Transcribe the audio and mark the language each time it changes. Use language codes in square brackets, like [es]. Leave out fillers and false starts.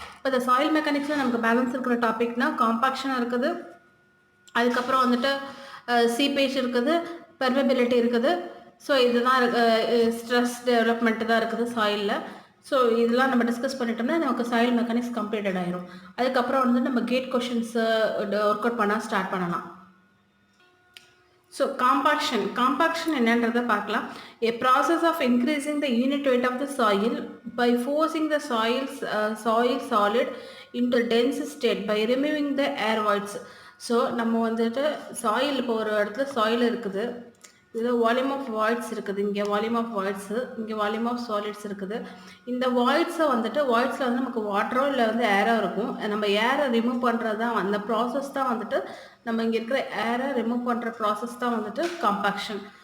[ta] இப்போ இந்த சாயில் மெக்கானிக்ஸில் நமக்கு பேலன்ஸ் இருக்கிற டாபிக்னா காம்பாக்ஷன் இருக்குது, அதுக்கப்புறம் வந்துட்டு சீப்பேஜ் இருக்குது, பெர்மெபிலிட்டி இருக்குது. ஸோ இதுதான் ஸ்ட்ரெஸ் டெவலப்மெண்ட்டு தான் இருக்குது சாயிலில். ஸோ இதெல்லாம் நம்ம டிஸ்கஸ் பண்ணிட்டோம்னா நமக்கு சாயில் மெக்கானிக்ஸ் கம்ப்ளீட்டட் ஆயிரும். அதுக்கப்புறம் வந்து நம்ம கேட் கொஷின்ஸை ஒர்க் அவுட் பண்ண ஸ்டார்ட் பண்ணலாம். ஸோ காம்பாக்ஷன் என்னன்றதை பார்க்கலாம். [en] A process of increasing the unit weight of the soil by forcing the soil solid into dense state by removing the air voids. [ta] So நம்ம வந்துட்டு சாயில், இப்போ ஒரு இடத்துல soil இருக்குது, இதில் வால்யூம் ஆஃப் வாய்ட்ஸ் இருக்குது, இங்கே வால்யூம் ஆஃப் வாய்ட்ஸு, இங்கே வால்யூம் ஆஃப் சாலிட்ஸ் இருக்குது. இந்த வாய்ட்ஸை வந்துட்டு வாய்ட்ஸில் வந்து நமக்கு வாட்டரோ இல்லை வந்து ஏரோ இருக்கும். நம்ம ஏரை ரிமூவ் பண்ணுறது தான் அந்த ப்ராசஸ் தான் வந்துட்டு நம்ம இங்கே இருக்கிற ஏரை ரிமூவ் பண்ணுற ப்ராசஸ் தான் வந்துட்டு காம்பாக்ஷன்.